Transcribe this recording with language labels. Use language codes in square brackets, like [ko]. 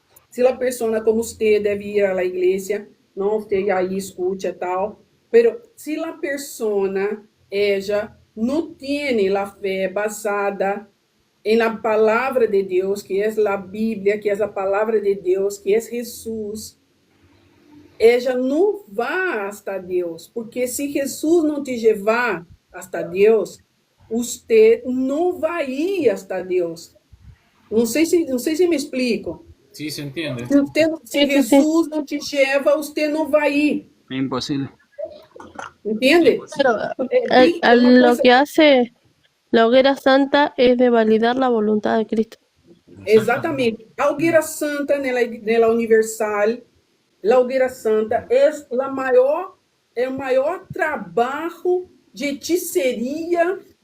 [pt] se a pessoa como você deve ir à igreja, não você aí escute e tal, pero se a pessoa ella não tem a fé basada na palavra de Deus, que é a Bíblia, que é a palavra de Deus, que é Jesus, ella não vai hasta Deus, porque se Jesus não te levar hasta Deus, você não vai ir hasta Deus. Não sei se me explico. [es] Sí, se entiende. [pt] Se Jesus não te leva, você não vai ir. [es] Es imposible. ¿Entiende? Pero lo que hace la hoguera santa es de validar la voluntad de Cristo. [pt] Exatamente. A hogueira santa, nela universal, a hogueira santa é o maior trabalho de hechiceria